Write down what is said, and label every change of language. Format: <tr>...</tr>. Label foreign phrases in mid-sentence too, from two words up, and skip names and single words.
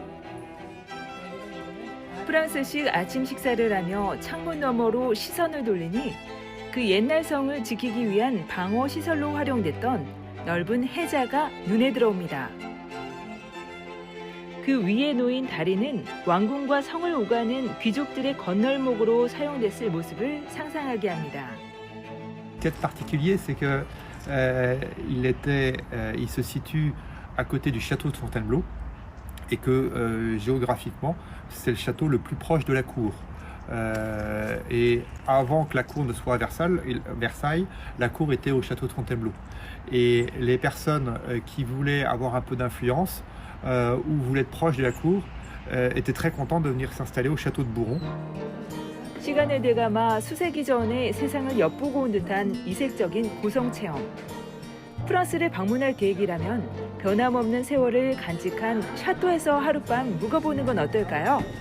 <ko>프랑스식 아침 식사를 하며 창문 너머로 시선을 돌리니 그 옛날 성을 지키기 위한 방어 시설로 활용됐던 넓은 해자가 눈에 들어옵니다. 그 위에 놓인 다리는 왕궁과 성을 오가는 귀족들의 건널목으로 사용됐을 모습을 상상하게 합니다.</ko> <fr>Ce qui est particulier, c'est que il se situe à côté du château de Fontainebleau et que géographiquement, c'est le château le plus proche de la cour. Et avant que la cour ne soit à Versailles, la cour était au château de Fontainebleau. Et les personnes qui voulaient avoir un peu d'influence ou voulaient être proches de la cour étaient très contents de venir s'installer au château de Bourron.</fr> <ko>시간을 되감아 수세기 전에 세상을 엿보고 온 듯한 이색적인 고성 체험. 프랑스를 방문할 계획이라면 변함없는 세월을 간직한 샤또에서 하룻밤 묵어보는 건 어떨까요?</ko>